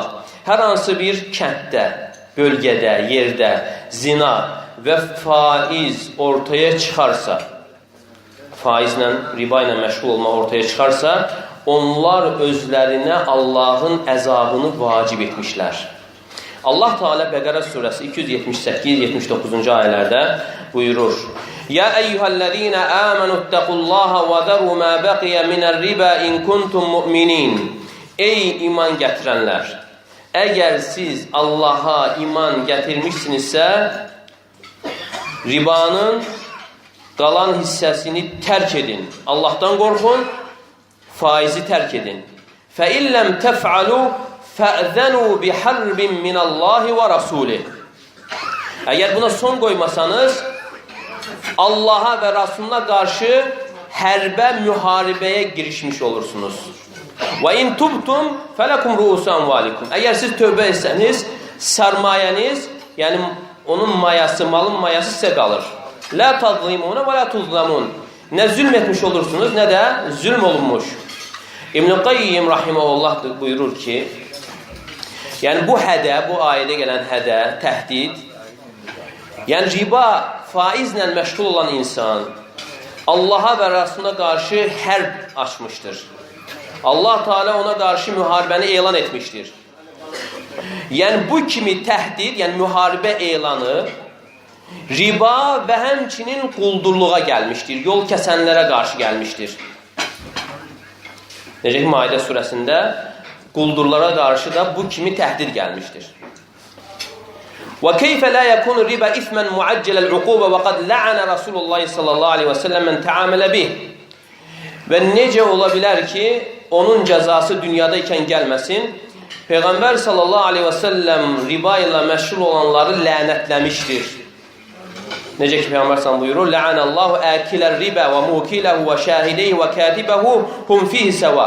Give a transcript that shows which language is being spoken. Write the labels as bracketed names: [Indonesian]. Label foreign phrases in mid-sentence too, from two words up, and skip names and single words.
[Azerbaijani] Hər hansı bir kənddə, bölgədə, yerdə zina və faiz ortaya çıxarsa, faizlə, riba ilə məşğul olmaq ortaya çıxarsa, onlar özlərinə Allahın əzabını vacib etmişlər. Allah Teala Bəqərə surəsi 278-79-cu ayələrdə buyurur: [Arabic] يا أيها الذين آمنوا اتقوا الله وذروا ما بقي من الربا إن كنتم مؤمنين. [Azerbaijani] Ey iman gətirənlər! Əgər siz Allaha iman gətirmişsinizsə, ribanın qalan hissəsini tərk edin. Allahdan qorxun, faizi tərk edin. [Arabic] فَإِلَّمْ تَفْعَلُوا فَأْذَنُوا بِحَرْبٍ مِنَ اللّٰهِ وَرَسُولِهِ. [Azerbaijani] Əgər buna son qoymasanız, Allaha və Rasuluna qarşı hərbə, müharibəyə girişmiş olursunuz. [Arabic] وَاِنْ تُبْتُمْ فَلَكُمْ رُؤُسُ أَمْوَالِكُمْ. [Azerbaijani] Əgər siz tövbə etsəniz, sərmayəniz, yəni onun mayası, malın mayası sizə qalır. [Arabic] لَا تَظْلِمُونَ وَلَا تُظْلَمُونَ. [Azerbaijani] Nə zülm etmiş olursunuz, nə də zülm olunmuş. İbn-i Qayyim rahiməhullah buyurur ki, yəni bu hədə, bu ayədə gələn hədə, təhdid, yəni riba, faizlə məşğul olan insan Allaha və Rasuluna qarşı hərb açmışdır. Allah Teala ona qarşı müharibəni elan etmişdir. Yəni bu kimi təhdid, yəni müharibə elanı riba və həmçinin quldurluğa gəlmişdir, yol kəsənlərə qarşı gəlmişdir. Necə ki, Maidə surəsində quldurlara qarşı da bu kimi təhdid gəlmişdir. [Arabic] وَكَيْفَ لَا يَكُونُ الرِّبَا إِثْمًا مُعَجَّلَ الْعُقُوبَ وَقَدْ لَعَنَ رَسُولُ اللّٰهِ صلى الله عليه وسلم من تعامل به. [Azerbaijani] Və necə ola bilər ki, onun cəzası dünyada ikən gəlməsin? Peyğəmbər [Arabic] صلى الله عليه وسلم [Azerbaijani] riba ilə məşğul olanları lənətləmişdir. Necə ki, Peyğəmbər sallallahu buyurur: [Arabic] لعن الله آكل الربا وموكله وشاهديه وكاتبه هم فيه سواء.